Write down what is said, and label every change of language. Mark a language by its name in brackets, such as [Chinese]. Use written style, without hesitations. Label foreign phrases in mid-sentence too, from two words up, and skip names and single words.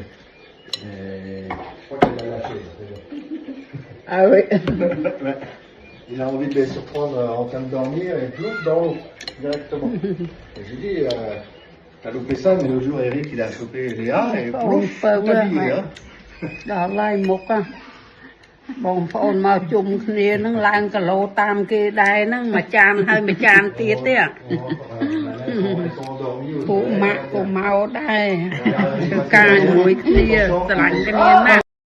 [French] Et je crois qu'elle l'a lâché. Ah oui. Ouais. Il a envie de les surprendre en train de dormir et plouf dans l'eau directement. Et j'ai dit, t'as loupé ça, mais le jour Eric il a chopé Léa et plouf, tout habillé. Hein. [Khmer] ដល់ឡាយមុខបងប្អូនមកជុំគ្នានឹងឡើងគីឡូតាមគេដែរហ្នឹងមួយចានហើយមួយចានទៀតទេពួកម៉ាក់ក៏មកដែរធ្វើការជាមួយគ្នាស្រឡាញ់គ្នាណាស់